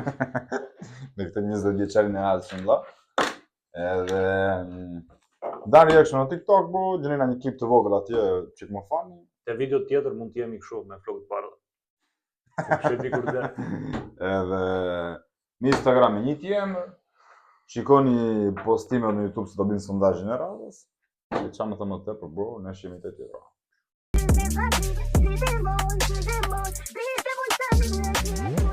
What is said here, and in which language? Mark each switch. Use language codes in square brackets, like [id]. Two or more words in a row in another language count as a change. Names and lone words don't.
[sq] me këtë 20 vjeçarin e ardhshëm valla. Edhe dan reaction në TikTok, po, gjeni na një klip të vogël atje që më fani. Te video tjetër mund të jemi kështu me flokët para. Se di kur dhe. Edhe në Instagram e njëjtë jem. Shikoni postimet në YouTube se do bëjmë sondazhin e radhës. E çfarë më thënë më tepër, bro, ne shihemi te tjetra. [en] Leave them on, leave them on, leave them on, leave them on,